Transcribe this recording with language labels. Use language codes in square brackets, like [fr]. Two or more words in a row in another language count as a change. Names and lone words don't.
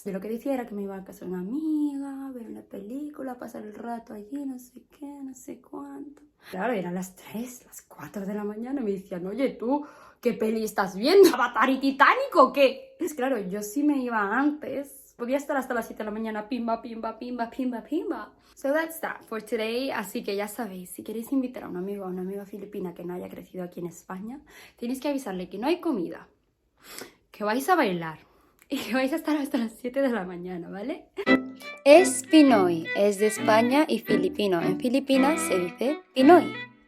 [es] De lo que decía era que me iba a casa de una amiga, a ver una película, pasar el rato allí, no sé qué, no sé cuánto. Claro, eran las 3, las 4 de la mañana y me decían, oye, tú, ¿qué peli estás viendo? ¿Avatar y Titanic o qué? Pues claro, yo sí me iba antes. Podía estar hasta las 7 de la mañana, pimba, pimba, pimba, pimba, pimba. [en] So that's that for today. [es] Así que ya sabéis, si queréis invitar a un amigo o una amiga filipina que no haya crecido aquí en España, tenéis que avisarle que no hay comida, que vais a bailar y que vais a estar hasta las 7 de la mañana, ¿vale? Es Pinoy, es de España y filipino. En Filipinas se dice Pinoy.